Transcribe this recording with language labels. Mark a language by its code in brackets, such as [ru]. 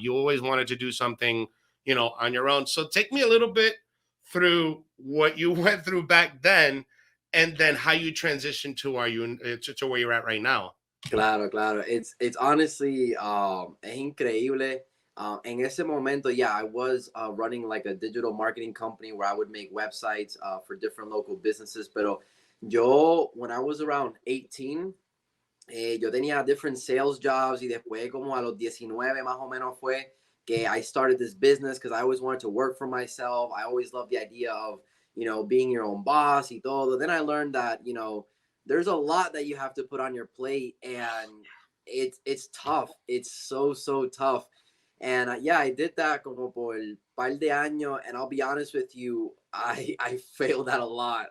[en] You always wanted to do something, on your own. So take me a little bit through what you went through back then, and then how you transitioned to to where you're at right now. [es] Claro, claro. [en] It's honestly [es] es increíble. En ese momento, [en] yeah, I was running like a digital marketing company where I would make websites for different local businesses. [es] Pero yo, [en] when I was around 18, [es] yo tenía [en] different sales jobs [es] y después como a los 19 más o menos fue que [en] I started this business because I always wanted to work for myself. I always loved the idea of, being your own boss [es] y todo. [en] Then I learned that, there's a lot that you have to put on your plate and it's tough. It's so tough. And yeah, I did that [es] como por par de años [en] and I'll be honest with you, I failed at a lot.